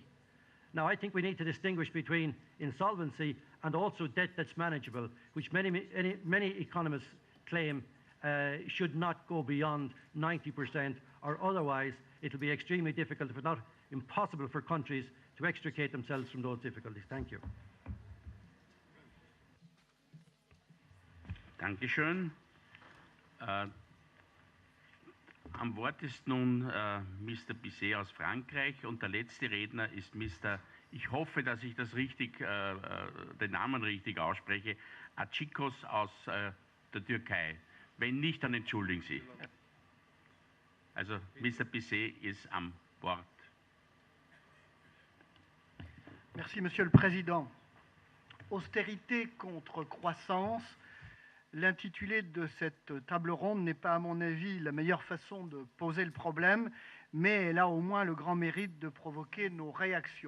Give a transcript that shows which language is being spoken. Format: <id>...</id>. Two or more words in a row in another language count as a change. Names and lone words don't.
<en>Now, I think we need to distinguish between insolvency and also debt that's manageable, which many economists claim should not go beyond 90%, or otherwise it'll be extremely difficult, if not impossible, for countries to extricate themselves from those difficulties. Thank you.</en> <de>Dankeschön. Am Wort ist nun Mr. Bizet aus Frankreich und der letzte Redner ist Mr. Ich hoffe, dass ich das richtig, den Namen richtig ausspreche, Achikos aus der Türkei. Wenn nicht, dann entschuldigen Sie. Also Mr. Bizet ist am Wort.</de> <fr>Merci, Monsieur le Président. Austérité contre croissance. L'intitulé de cette table ronde n'est pas, à mon avis, la meilleure façon de poser le problème, mais elle a au moins le grand mérite de provoquer nos réactions.</fr>